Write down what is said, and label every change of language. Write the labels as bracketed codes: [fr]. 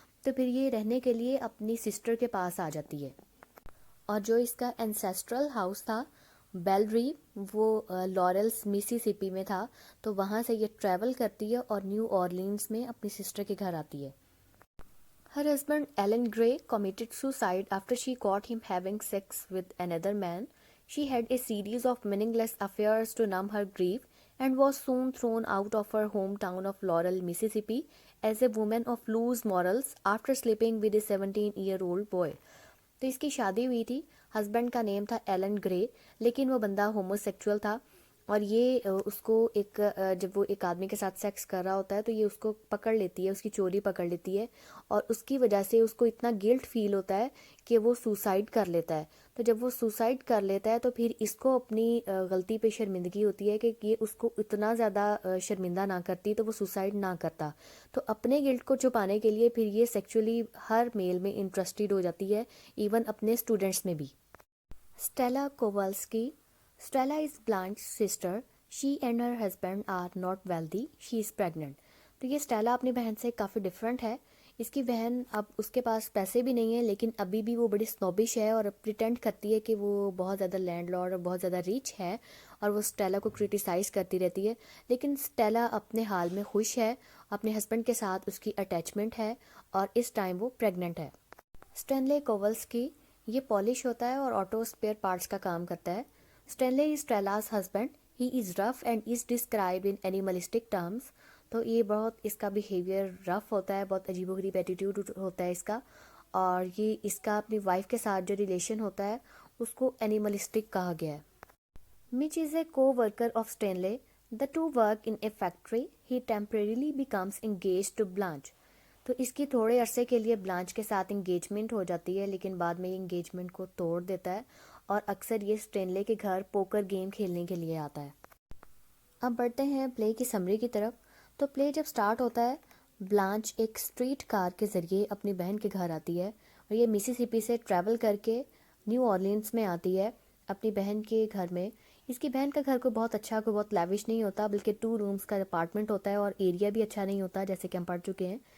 [ur] تو پھر یہ رہنے کے لیے اپنی سسٹر کے پاس آ جاتی ہے۔ اور جو اس کا اینسیسٹرل ہاؤس تھا بیل ریو، وہ لارلس میسیسپی میں تھا، تو وہاں سے یہ ٹریول کرتی ہے اور نیو اورلینز میں اپنی سسٹر کے گھر آتی ہے۔ [en] Her husband Alan Gray committed suicide after she caught him having sex with another man. She had a series of meaningless affairs to numb her grief and was soon thrown out of her hometown of Laurel, Mississippi as a woman of loose morals after sleeping with a 17-year-old boy. [ur] تو اس کی شادی ہوئی تھی، husband کا نیم تھا Alan گرے، لیکن وہ بندہ ہومو سیکچول تھا اور یہ اس کو ایک جب وہ ایک آدمی کے ساتھ سیکس کر رہا ہوتا ہے تو یہ اس کو پکڑ لیتی ہے، اس کی چوری پکڑ لیتی ہے اور اس کی وجہ سے اس کو اتنا گلٹ فیل ہوتا ہے کہ وہ سوسائڈ کر لیتا ہے۔ تو جب وہ سوسائڈ کر لیتا ہے تو پھر اس کو اپنی غلطی پہ شرمندگی ہوتی ہے کہ یہ اس کو اتنا زیادہ شرمندہ نہ کرتی تو وہ سوسائڈ نہ کرتا۔ تو اپنے گلٹ کو چھپانے کے لیے پھر یہ سیکچولی ہر میل میں انٹرسٹڈ ہو جاتی ہے، ایون اپنے اسٹوڈنٹس میں بھی۔ Stella کوولسکی. [en] Stella is Blanche's sister. She and her husband are not wealthy. She is pregnant. [ur] تو یہ اسٹیلا اپنی بہن سے کافی ڈفرینٹ ہے۔ اس کی بہن اب اس کے پاس پیسے بھی نہیں ہیں، لیکن ابھی بھی وہ بڑی سنوبش ہے اور پریٹینڈ کرتی ہے کہ وہ بہت زیادہ لینڈ لارڈ اور بہت زیادہ ریچ ہے، اور وہ اسٹیلا کو کرٹیسائز کرتی رہتی ہے۔ لیکن اسٹیلا اپنے حال میں خوش ہے، اپنے ہسبینڈ کے ساتھ اس کی اٹیچمنٹ ہے اور اس ٹائم وہ پریگننٹ ہے۔ اسٹینلے کوولسکی یہ پالش ہوتا ہے اور آٹو اسپیئر پارٹس کا کام کرتا ہے۔ Stanley [en] Is Stella's husband. He is rough and is described in animalistic terms. [ur] تو یہ بہت اس کا بیہیویئر رف ہوتا ہے، بہت عجیب و غریب ایٹیٹیوڈ ہوتا ہے اس کا، اور یہ اس کا اپنی وائف کے ساتھ جو ریلیشن ہوتا ہے اس کو اینیملسٹک کہا گیا ہے۔ [en] Mitch is a co-worker of Stanley. The two work in a factory. He temporarily becomes engaged to Blanche. [ur] تو اس کی تھوڑے عرصے کے لیے بلانچ کے ساتھ انگیجمنٹ ہو جاتی ہے، لیکن بعد میں یہ انگیجمنٹ کو توڑ دیتا ہے اور اکثر یہ اسٹینلے کے گھر پوکر گیم کھیلنے کے لیے آتا ہے۔ اب بڑھتے ہیں پلے کی سمری کی طرف۔ تو پلے جب سٹارٹ ہوتا ہے، بلانچ ایک اسٹریٹ کار کے ذریعے اپنی بہن کے گھر آتی ہے اور یہ میسیسپی سے ٹریول کر کے نیو اورلینز میں آتی ہے اپنی بہن کے گھر میں۔ اس کی بہن کا گھر کوئی بہت اچھا، کوئی بہت لیوش نہیں ہوتا، بلکہ 2 رومز کا اپارٹمنٹ ہوتا ہے اور ایریا بھی اچھا نہیں ہوتا، جیسے کہ ہم پڑھ چکے ہیں۔